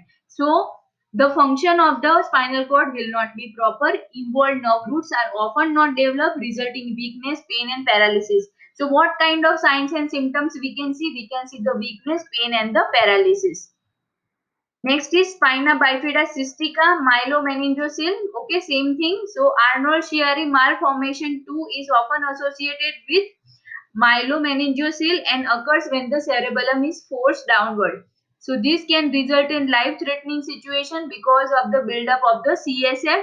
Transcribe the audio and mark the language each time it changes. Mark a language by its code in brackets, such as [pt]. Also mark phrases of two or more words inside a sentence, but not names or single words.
[en] So the function of the spinal cord will not be proper. Involved nerve roots are often not developed, resulting weakness, pain, and paralysis. So what kind of signs and symptoms we can see? We can see the weakness, pain, and the paralysis. Next is spina bifida cystica myelomeningocele. Okay, same thing. So Arnold-Chiari malformation 2 is often associated with myelomeningocele and occurs when the cerebellum is forced downward. So this can result in life-threatening situation because of the buildup of the CSF.